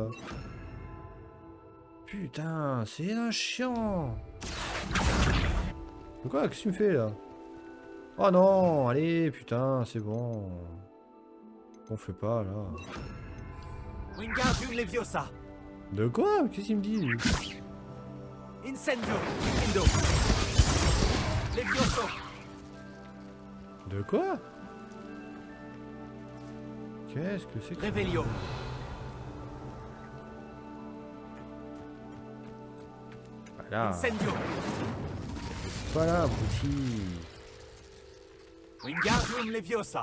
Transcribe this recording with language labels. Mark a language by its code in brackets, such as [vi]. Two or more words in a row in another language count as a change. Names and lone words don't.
[fr] Putain, c'est un chiant! De quoi? Qu'est-ce que tu me fais là? Oh non, allez, putain, c'est bon. On fait pas là. [la] Wingardium Leviosa. [fr] De quoi? Qu'est-ce qu'il me dit lui? [la] Incendio. Lindo. Levioso. [fr] De quoi? Qu'est-ce que c'est que... [la] Revelio. [fr] Voilà. [la] Incendio. [fr] Voilà, abruti. [la] Wingardium Leviosa.